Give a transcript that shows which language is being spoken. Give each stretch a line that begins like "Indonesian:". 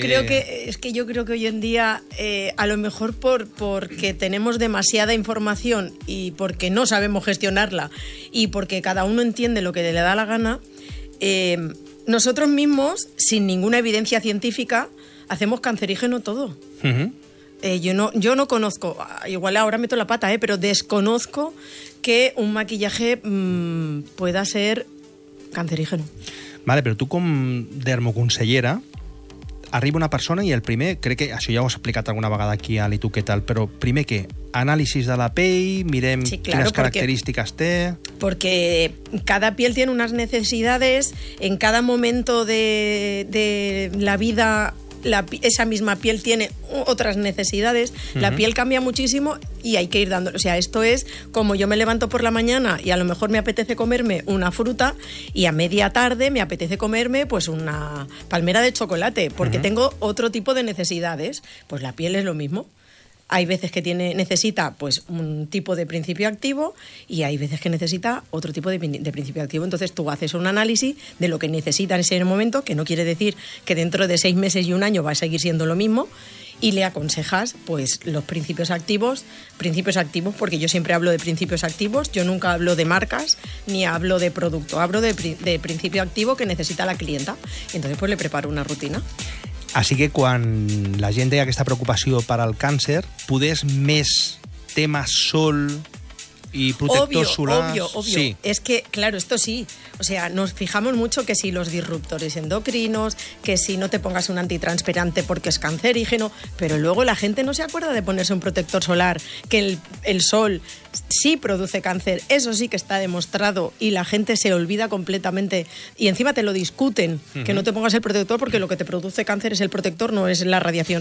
Spanish: creo que hoy en día, a lo mejor porque tenemos demasiada información y porque no sabemos gestionarla y porque cada uno entiende lo que le da la gana, nosotros mismos, sin ninguna evidencia científica, hacemos cancerígeno todo. Uh-huh. Yo no conozco, igual ahora meto la pata, pero desconozco que un maquillaje pueda ser cancerígeno.
Catalan: Vale, però tu com dermoconsellera, arriba una persona i el primer, crec que això ja ho has explicat alguna vegada aquí a l'I tu què tal, però primer què? Anàlisis de la pell, mirem
Spanish: sí, claro,
Catalan: quines característiques
Spanish: porque,
Catalan: té...
Spanish: Porque cada piel tiene unas necesidades, en cada momento de la vida esa misma piel tiene otras necesidades, uh-huh, la piel cambia muchísimo y hay que ir dando, o sea, esto es como yo me levanto por la mañana y a lo mejor me apetece comerme una fruta y a media tarde me apetece comerme pues una palmera de chocolate porque, uh-huh, tengo otro tipo de necesidades, pues la piel es lo mismo, hay veces que necesita pues un tipo de principio activo y hay veces que necesita otro tipo de principio activo. Entonces tú haces un análisis de lo que necesita en ese momento, que no quiere decir que dentro de 6 meses y un año va a seguir siendo lo mismo, y le aconsejas pues los principios activos, porque yo siempre hablo de principios activos, yo nunca hablo de marcas ni hablo de producto, hablo de principio activo que necesita la clienta. Entonces pues le preparo una rutina. Así que
Catalan: quan la gent deia aquesta preocupació per al càncer, podés més tema sol i protector solar?
Spanish: Obvio. Sí. Es que, claro, esto sí. O sea, nos fijamos mucho que si los disruptores endocrinos, que si no te pongas un antitranspirante porque es cancerígeno, pero luego la gente no se acuerda de ponerse un protector solar, que el sol sí produce cáncer. Eso sí que está demostrado y la gente se olvida completamente y encima te lo discuten, uh-huh, que no te pongas el protector porque lo que te produce cáncer es el protector, no es la radiación solar.